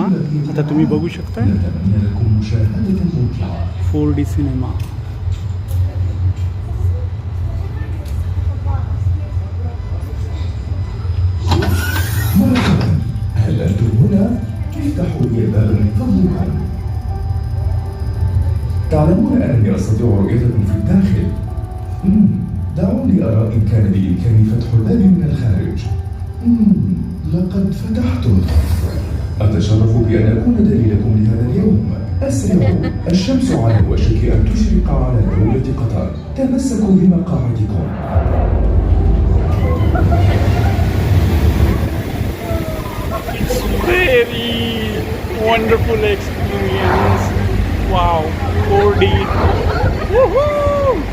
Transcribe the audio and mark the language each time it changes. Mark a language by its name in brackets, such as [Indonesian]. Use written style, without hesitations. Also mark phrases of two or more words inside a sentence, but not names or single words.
[Marathi] आता तुम्ही बघू शकता 4D सिनेमा. [Arabic] هل أنتم هنا؟ افتحوا لي الباب من فضلكم. تعلمون أنني أستطيع رؤيتكم في الداخل. دعوني أرى إن كان بإمكاني فتح الباب من الخارج. لقد فتحتم. أتشرف بأن أكون دليلكم لهذا اليوم. أسرعوا، الشمس على وشك أن تشرق على دولة قطر. تمسكوا بمقاعدكم. [English] Very wonderful experience. Wow, 4D. Woohoo!